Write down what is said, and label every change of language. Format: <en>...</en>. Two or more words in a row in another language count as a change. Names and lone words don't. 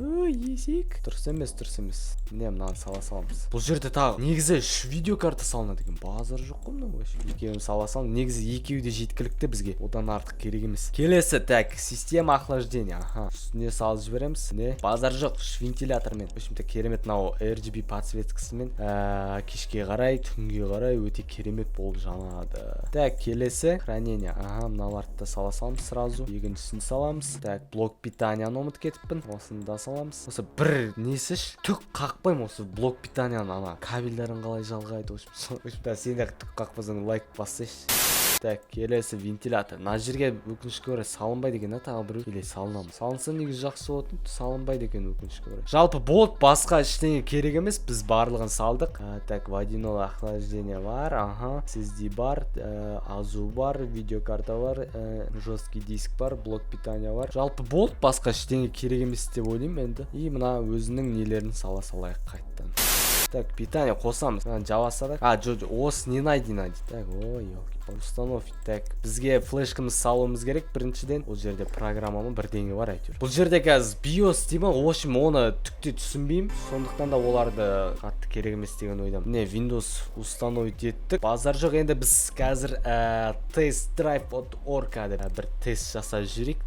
<kk>Дұрыс емес. Міне мынаны саламыз. Бұл жерде тағы негізі 3 видеокарта салынады екен. Базар жоқ қой мынау вообще. Екеуін саласам, негізі екеуі де жеткілікті бізге. Одан артық керек емес. Келесі, так,</kk> <ru>система охлаждения.</ru> <kk>Аха, үстіне салып жібереміз. Не? Базар жоқ, вентилятормен.</kk> <ru>В общем-то,</ru> <kk>керемет мынау RGB подсветкасымен кешке қарай, түнге қарай өте керемет болып жанады. Так, келесі хранение. Аха, мыналарды да саламыз сразу. Екіншісін саламыз. Так,</kk> <ru>блок питанияны</ru> <kk>ұмытып кетіппін. Осыны да саламыз. Осы бір несіш түк қақпаймын осы</kk> <ru>блок питанияны</ru> <kk>кабельдерін қалай жалғайды.</kk> <ru>В общем-то,</ru> <kk>сен де түк қақпасаң лайк бассайшы. Так, келесі вентилятор. Мына жерге өкінішке орай салынбайды екен, тағы біреу. Или салынамыз. Салынса негізі жақсы болатын, салынбайды екен өкінішке орай. Жалпы болды, басқа ештеңе керек емес, біз барлығын салдық. Так,</kk> <ru>водяное охлаждение</ru> <kk>бар, аха, SSD бар, азу бар, видеокарта бар,</kk> <ru>жесткий диск</ru> <kk>бар,</kk> <ru>блок питания</ru> <kk>бар. Жалпы болды, басқа ештеңе керек емес деп ойлаймын енді. И мына өзінің нелерін сала салайық қайттан. Так, питание қосамыз. Жаба салайық. Осы не найди.</kk> <ru>Так, установить.</ru> <kk>Так, бізге флешкамыз салуымыз керек біріншіден. Ол жерде программамы бірдеңе бар әйтеуір. Бұл жерде қазір BIOS деймін,</kk> <ru>в общем,</ru> <kk>оны түкте түсінбеймін. Сондықтан да оларды қатты керек емес деген ойдамын. Міне, Windows установить еттік. Базар жоқ, енді біз қазір тест драйв от ORKA деп бір тест жасап жүрейік.</kk>